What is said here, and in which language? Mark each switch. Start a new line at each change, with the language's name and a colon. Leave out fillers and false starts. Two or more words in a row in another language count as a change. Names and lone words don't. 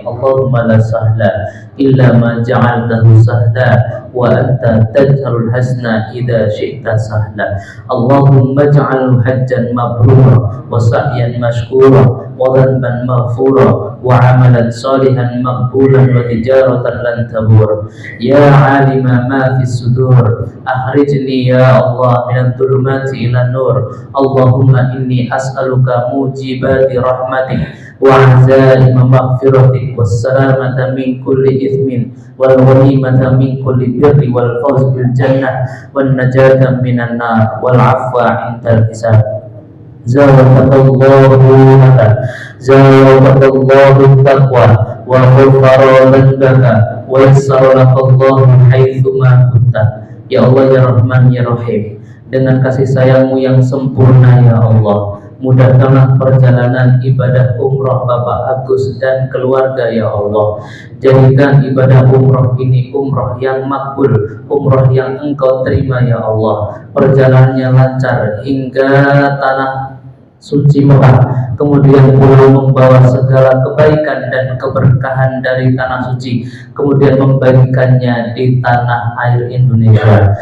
Arabic: اللهم لا سهل إلا ما جعلته سهلا وأنت تجعل الحزن إذا شئت سهلا. اللهم اجعله حجا مبرورا وسعيا مشكورا وذنبا مغفورا وعملا صالحا مقبولا وتجارة لن تبور. يا عالم ما في الصدور أخرجني يا الله من الظلمات إلى النور. اللهم إني أسألك موجبات رحمتك وعزائم مغفرتك والسلامة من كل إثم والغنيمة من كل بر والفوز بالجنة والنجاة من النار والعفو عند الحساب. زودك الله التقوى وغفر لك ويسر لك الله حيث ما كنت. يا الله يا رحمن يا رحيم,
Indonesian: dengan kasih sayangmu yang sempurna ya Allah, mudahkanlah perjalanan ibadah umroh Bapak Agus dan keluarga ya Allah. Jadikan ibadah umroh ini umroh yang makbul, umroh yang Engkau terima ya Allah. Perjalanannya lancar hingga tanah suci Mekah, kemudian pulang membawa segala kebaikan dan keberkahan dari tanah suci, kemudian membagikannya di tanah air Indonesia.